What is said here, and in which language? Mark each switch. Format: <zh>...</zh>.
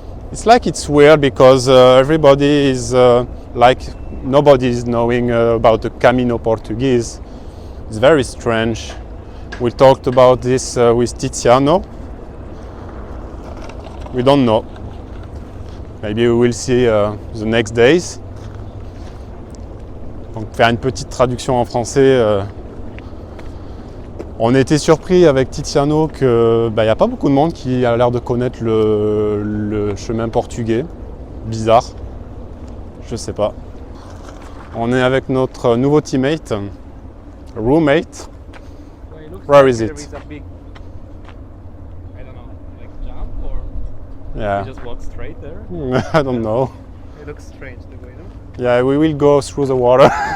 <en>It's like it's weird because everybody is like nobody is knowing about the Camino Portuguese. It's very strange. We talked about this with Tiziano. We don't know. Maybe we will see the next days.</en> <fr>Donc faire une petite traduction en français. On était surpris avec Tiziano que y a pas beaucoup de monde qui a l'air de connaître le chemin portugais. Bizarre. Je sais pas. On est avec notre nouveau</fr> <en>teammate, roommate. Well, it looks Where like is there it? is a big, I don't know, like jump or Yeah. you just walk straight there. I don't know. It looks strange the way, no? Yeah, we will go through the water.</en>